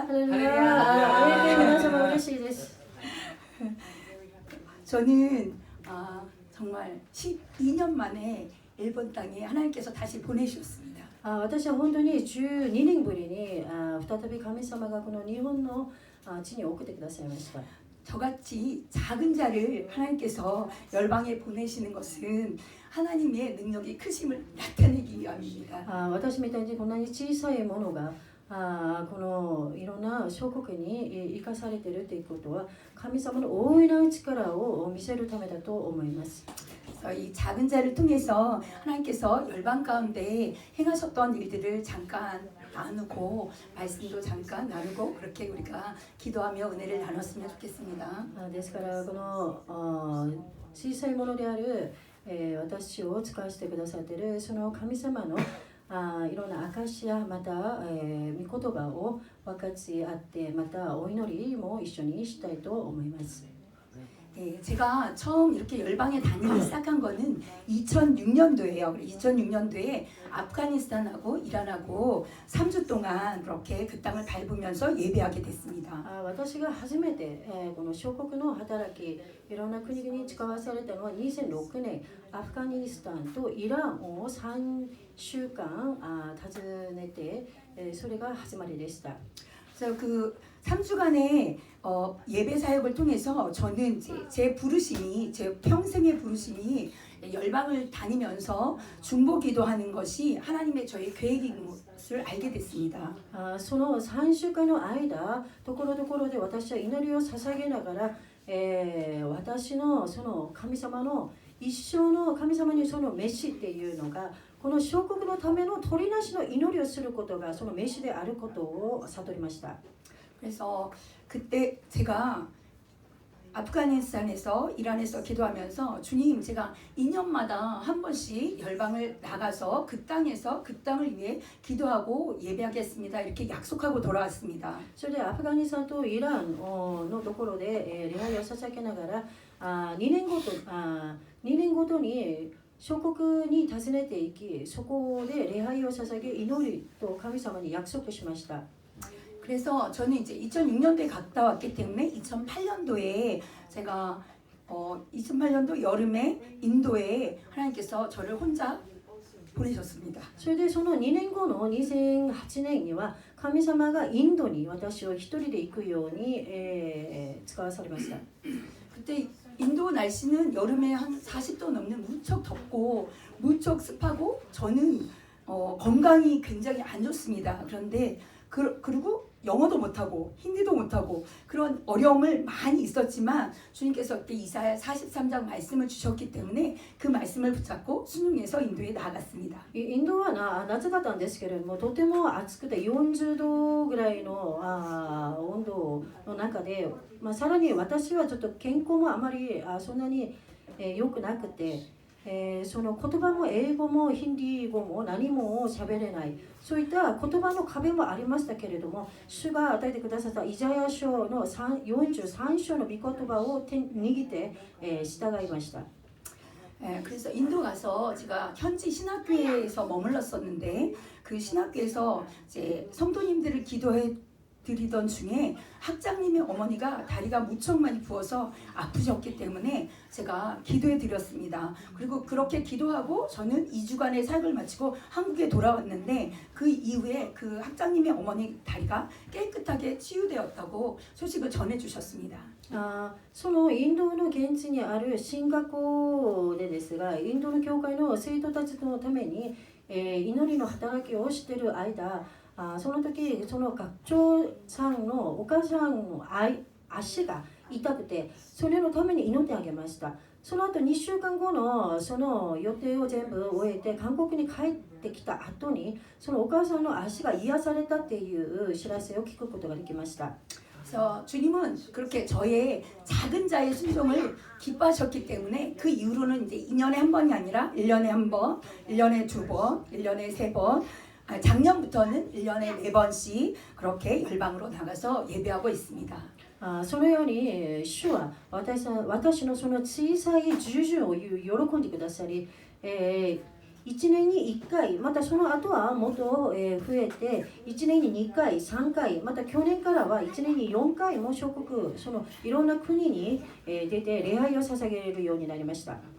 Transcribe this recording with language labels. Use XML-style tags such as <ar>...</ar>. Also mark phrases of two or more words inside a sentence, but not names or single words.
<ko>할렐루야. 저는 정말 12년 만에 일본 땅에 하나님께서 다시 보내주셨습니다.</ko> <ja>私は本当に12年ぶりに再び神様がこの日本の地に送ってくださいました。</ja> <ko>저같이 작은 자를 하나님께서 열방에 보내시는 것은 하나님의 능력이 크심을 나타내기 위함입니다.</ko> <ja>私みたいにこんなに小さいものがこのいろんな諸国に生かされているということは神様の大いなる力を見せるためだと思います。</ja> <ko>그래서 이 작은 자를 통해서 하나님께서 열방 가운데 행하셨던 일들을 잠깐 나누고 말씀도 잠깐 나누고 그렇게 우리가 기도하며 은혜를 나눴으면 좋겠습니다.</ko> <ja>ですからこの小さいものである私を使わせてくださっているその神様のいろんな証やまた御言葉を分かち合ってまたお祈りも一緒にしたいと思います。</ja> <ko>제가 처음 이렇게 열방에 다니기 시작한 거는 2006년도예요. 2006년도에 아프가니스탄하고 이란하고 3주 동안 그렇게 그 땅을 밟으면서 예배하게 됐습니다.</ko> <ja>私が初めてこの小国の働きいろんな国々に使わされたのは2006年アフガニスタンとイランを3週間訪ねてそれが始まりでした。</ja> <ko>그래서 그 3주간의 예배 사역을 통해서 저는 제 부르심이 제 평생의 부르심이 열방을 다니면서 중보 기도하는 것이 하나님의 저의 계획인 것을 알게 됐습니다.</ko> <ja>その3週間の間ところどころで私は祈りを捧げながら、私のその神様の一生の神様にその飯っていうのがこの小国のための取りなしの祈りをすることがその飯であることを悟りました。</ja> <ko>그래서 그때 제가 아프가니스탄에서 이란에서 기도하면서 주님 제가 2년마다 한 번씩 열방을 나가서 그 땅에서 그 땅을 위해 기도하고 예배하겠습니다. 이렇게 약속하고 돌아왔습니다.</ko> <ja>それでアフガニスタンとイランのところで礼拝を捧げながら2年ごとに小国に訪ねていきそこで礼拝を捧げ祈りと神様に約束しました。</ja> <ko>그래서 저는 이제 2006년도에 갔다 왔기 때문에 2008년도에 제가 2008년도 여름에 인도에 하나님께서 저를 혼자 보내셨습니다.</ko> <ja>それでその2年後の2008年には神様がインドに私を一人で行くように、使わされました。</ja> <ko>그때 인도 날씨는 여름에 한 40도 넘는 무척 덥고 무척 습하고 저는 건강이 굉장히 안 좋습니다. 그런데 그리고 영어도 못하고 힌디도 못하고 그런 어려움을 많이 있었지만 주님께서 그때 이사야 43장 말씀을 주셨기 때문에 그 말씀을 붙잡고 순응해서 인도에 나아갔습니다.</ko> <ja>インドは夏だったんですけれどもとても暑くて40度ぐらいの温度の中で、さらに私はちょっと健康もあまりそんなに良くなくて、その言葉も英語もヒンディー語も何も喋れないそういった言葉の壁もありましたけれども主が与えてくださったイザヤ書の43章の御言葉を握って、従いました。</ja> <ko>그래서 인도 가서 제가 현지 신학교에서 머물렀었는데 그 신학교에서 이제 성도님들을 기도해 드리던 중에 학장님의 어머니가 다리가 무척 많이 부어서 아프셨기 때문에 제가 기도해 드렸습니다. 그리고 그렇게 기도하고 저는 2주간의 사역을 마치고 한국에 돌아왔는데 그 이후에 그 학장님의 어머니 다리가 깨끗하게 치유되었다고 소식을 전해 주셨습니다.</ko> <ja>そのインドの現地にある進学校でですがインドの教会の生徒たちのために、祈りの働きをしている間その時その学長さんのお母さんの足が痛くてそれのために祈ってあげました。その後2週間後のその予定を全部終えて韓国に帰ってきた後にそのお母さんの足が癒されたっていう知らせを聞くことができました。</ja> <ko>그래서 주님은 그렇게 저의 작은 자의 순종을 기뻐하셨기 때문에 그 이후로는 이제 2년에 한 번이 아니라 1년에 한 번, 1년에 두 번, 1년에 세 번, 작년부터는 1년에 네 번씩 그렇게 열방으로 나가서 예배하고 있습니다.</ko> <ja>そのように主は私のその小さい従順を喜んでくださり、1年に1回、またその後はもっと増えて、1年に2回、3回、また去年からは1年に4回も諸国、そのいろんな国に出て礼拝を捧げるようになりました。</ja>